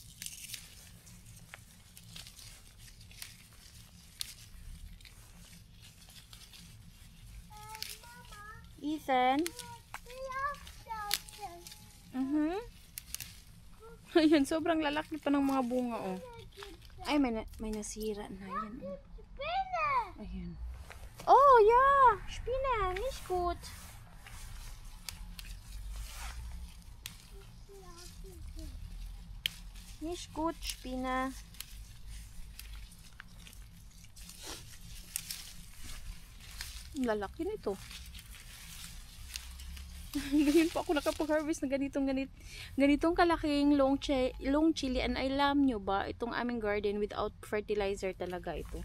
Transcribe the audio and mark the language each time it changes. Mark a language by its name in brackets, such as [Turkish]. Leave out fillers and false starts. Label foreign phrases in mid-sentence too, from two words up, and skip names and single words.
[Filipino] Ethan? Ayan, sobrang lalaki pa ng mga bunga, oh. Ay, may nasira na. Ayan, oh. Ayan. [English] Oh, yeah! [German] Spinne, nicht gut. Nicht gut, Spinne. [Filipino] Lalaki nito. Ngayon pa ako nakapag-harvest na ganitong kalaking [English] long chili, [Filipino] and alam nyo ba, itong aming [English] garden without fertilizer [Filipino] talaga ito.